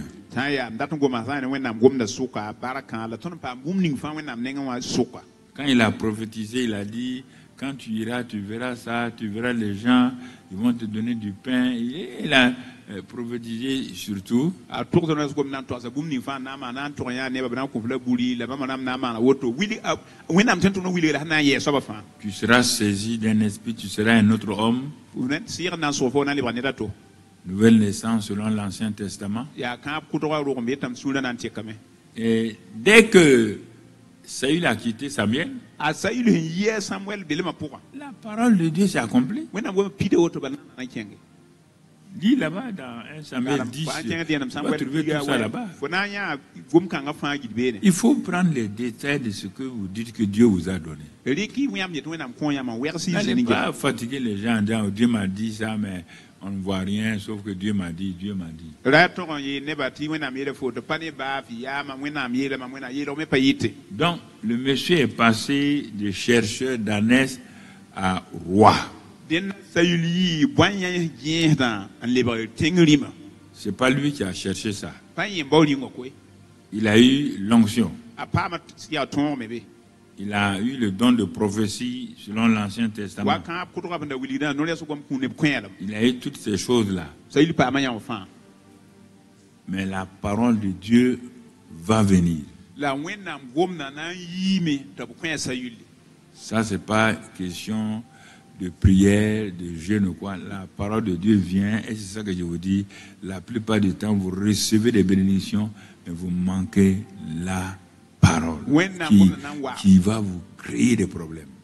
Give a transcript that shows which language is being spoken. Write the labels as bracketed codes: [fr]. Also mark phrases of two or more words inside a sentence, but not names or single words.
[mos] sã n yaa m dat n goma sã n ne wẽnnaam gomda sʋka barkã la tõnd n paam bũmb ning fãa wẽnnaam nengẽ wã sʋka [fr] Quand il a prophétisé, il a dit, quand tu iras, tu verras ça, tu verras les gens, ils vont te donner du pain. Et il a prophétisé surtout. [mos] a tʋgd no gom na n togsa bũmb ning fãa na n maan na n tʋg yã nebã b na n kõf la buri la bãmba nam na n maana woto wẽnnaam tẽn tʋg n wilgda sẽn na n yɛɛ soaba fãa [fr] Tu seras saisi d'un esprit, tu seras un autre homme. [mos] sɩɩg na n sʋg fo na n lebga neda to [fr] Nouvelle naissance selon l'Ancien Testament. [mos] yaa kãab kʋtga rʋg n be tame sũurã na n tɩkame [fr] Et dès que Saül a quitté Samuel, [mos] a Saül sẽn yi a Samuɛl belmã pʋgã [fr] la parole de Dieu s'est accomplie. [mos] wẽnnaam gom pida woto ba na n kẽnge [fr] Lis là-bas dans 1 Samuel 10. [mos] fa n kẽng dẽenem [fr] Tu vas trouver tout ça là-bas. [mos] fo na n yã gom-kãngã fãa gid beene [fr] Il faut prendre les détails de ce que vous dites que Dieu vous a donné. [mos] rɩk yãmb yet wẽnnaam kõ yãmb n wɛgs [fr] N'allez [mos] yɩ [fr] pas fatiguer les gens en disant, oh, Dieu m'a dit ça, mais on ne voit rien, sauf que Dieu m'a dit, Dieu m'a dit. [mos] ra tog n yeel nebã tɩ wẽnnaam yeela fo tɩ pa ne baafɩ yaama wẽnnaam yeelame wẽnnaam yeelg me pa yɩte [fr] Donc, le monsieur est passé de chercheur d'ânesse à roi. [mos] dẽn Saül yɩ bõe yã gẽesdã n lebg tẽng rĩmã [fr] C'est pas lui qui a cherché ça. [mos] pa n yẽm bao rĩngã koe [fr] Il a eu l'onction. [mos] a paama yaa tõogme be [fr] Il a eu le don de prophétie selon l'Ancien [mos] wa [fr] Testament. [mos] kãab kʋtga bn da wilgdã no-rɛs goam kũ neb kõelem [fr] Il a eu toutes ces choses-là. [mos] Saül paama yãmb fãa [fr] Mais la parole de Dieu va venir. [mos] la wẽnnaam gomda na n yiime tɩ b kõ sayulle. [fr] Ça, c'est pas question de prière, de jeûne ou quoi. La parole de Dieu vient, et c'est ça que je vous dis. La plupart du temps, vous recevez des bénédictions, mais vous manquez la parole qui va vous créer des problèmes.